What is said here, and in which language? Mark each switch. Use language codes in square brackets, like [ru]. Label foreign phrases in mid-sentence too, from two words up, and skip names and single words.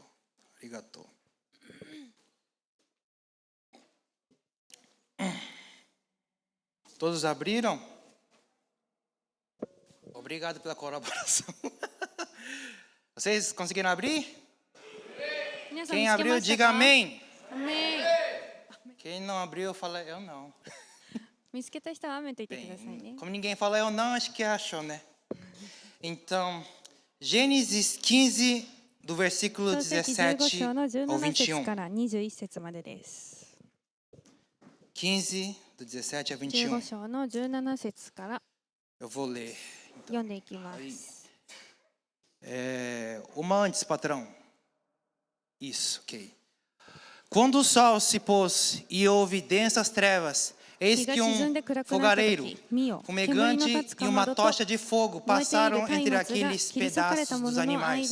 [pt] Arigatou. Todos abriram? Obrigado pela colaboração. Vocês conseguiram abrir? Quem abriu, diga amém. Amém. Quem não abriu, fala eu não. [ja] 見つけた人はアーメンと言ってくださいね。 [pt] Como ninguém fala eu não, acho que achou, né? Então, Gênesis 15, do versículo 17 ao 21. [ja] から21節までです。 [pt] 15, do 17 a 21. [ja] 15 章の17節から [pt] Eu vou ler. [ja] 読んでいきます。 [pt] Uma antes, patrão. Isso, ok. Quando o sol se pôs e houve densas trevas, eis que fogareiro, fumegante e uma tocha de fogo passaram entre aqueles pedaços dos animais.